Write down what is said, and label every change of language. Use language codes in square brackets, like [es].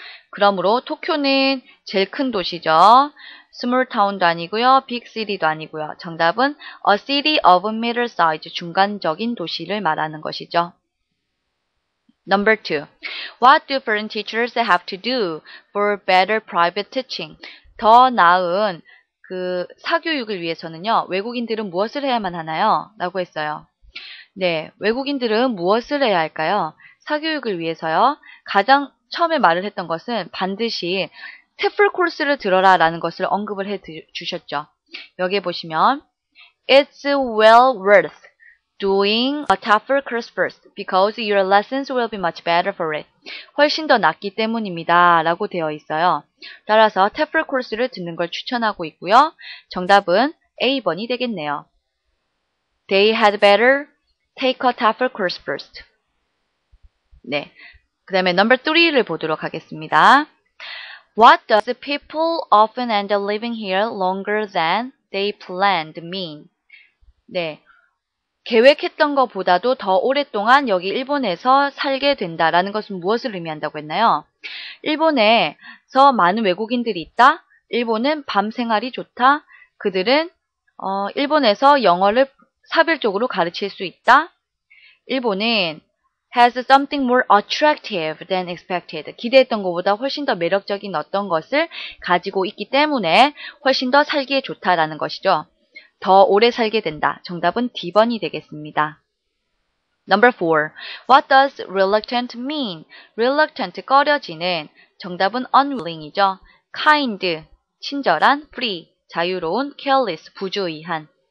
[ko] 그러므로 도쿄는 제일 큰 도시죠. [en] small town [ko] 도 아니고요. [en] big city [ko] 도 아니고요. 정답은 [en] a city of middle size, [ko] 중간적인 도시를 말하는 것이죠. [en] Number 2. What do foreign teachers have to do for better private teaching? [ko] 더 나은 그 사교육을 위해서는요. 외국인들은 무엇을 해야만 하나요? 라고 했어요. 네, 외국인들은 무엇을 해야 할까요? 사교육을 위해서요. 가장 처음에 말을 했던 것은 반드시 TEFL 코र्스를 들어라 라는 것을 언급을 해 주셨죠. [en] 여기에 보시면 It's well worth doing a TEFL course first because your lessons will be much better for it. [ko] 훨씬 더 낫기 때문입니다. 라고 되어 있어요. 따라서 TEFL 코र्스를 듣는 걸 추천하고 있고요. 정답은 A번이 되겠네요. [en] They had better take a TEFL course first. [ko] 네. 그 다음에 number 3를 보도록 하겠습니다. [en] What does people often end up living here longer than they planned mean? [ko] 네. 계획했던 것보다도 더 오랫동안 여기 일본에서 살게 된다라는 것은 무엇을 의미한다고 했나요? 일본에서 많은 외국인들이 있다. 일본은 밤 생활이 좋다. 그들은 일본에서 영어를 사별적으로 가르칠 수 있다. 일본은 [en] has something more attractive than expected. [ko] 기대했던 것보다 훨씬 더 매력적인 어떤 것을 가지고 있기 때문에 훨씬 더 살기에 좋다라는 것이죠. 더 오래 살게 된다. 정답은 D번이 되겠습니다. [en] Number 4. What does reluctant mean? [ko] reluctant, 꺼려지는. 정답은 unwilling이죠. kind, 친절한. free, 자유로운. careless, 부주의한.